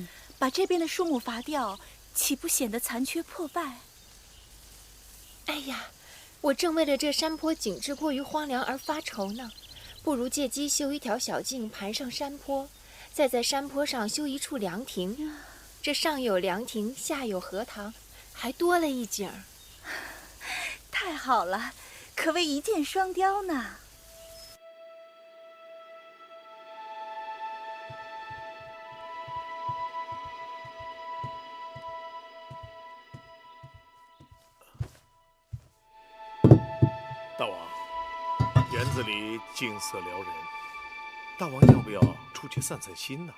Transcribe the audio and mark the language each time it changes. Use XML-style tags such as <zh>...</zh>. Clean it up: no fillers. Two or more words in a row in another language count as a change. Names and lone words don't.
<zh>把這邊的樹木伐掉，豈不顯得殘缺破敗？哎呀，我正為了這山坡景致過於荒涼而發愁呢。不如借機修一條小徑盤上山坡，再在山坡上修一處涼亭。這上有涼亭，下有荷塘，還多了一景。太好了，可謂一箭雙雕呢。大王，园子裡景色撩人，大王要不要出去散散心呢？</zh>